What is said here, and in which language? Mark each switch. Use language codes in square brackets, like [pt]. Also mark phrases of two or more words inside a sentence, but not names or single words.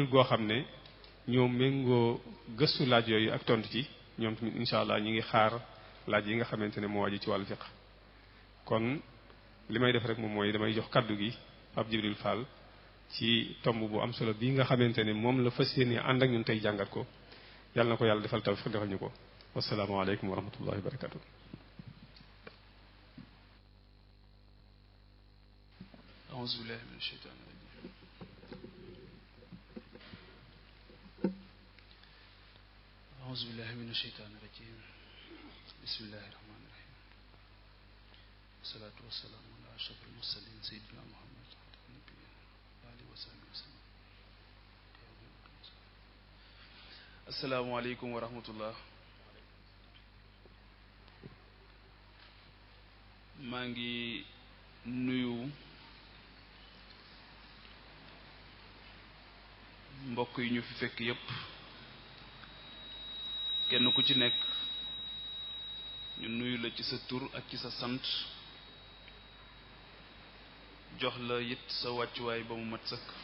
[wo] goo xam ne ñoom méngoo gëstu laaj yooyu ak tontu ci ñoom tamit [ar] إن شاء الله [wo] ñi ngi xaar laaj yi nga xamante ne moo aju ci wàllu fiqh kon li may def rek moom mooy damay jox kaddu gi Pape Djibril Fall ci tomb bu am solo bii nga xamante ne moom la fas yéene ànd ak ñun tey jàngat ko yàlla na ko yàlla defal tawfiq defal ñu ko [ar] والسلام عليكم ورحمة الله وبركاته أعوذ بالله من الشيطان الرجيم أعوذ بالله من الشيطان الرجيم بسم الله الرحمن الرحيم والصلاة والسلام على أشرف المرسلين سيدنا محمد النبيين وعلى آله وصحبه وسلم. السلام عليكم ورحمة الله. [wo] maa ngi nuyu mbokk yi ñu fi fekk yépp, kenn ku ci nekk ñu nuyu la ci sa tur ak ci sa sant, jox la it sa wàccuwaay ba mu mat sëkk.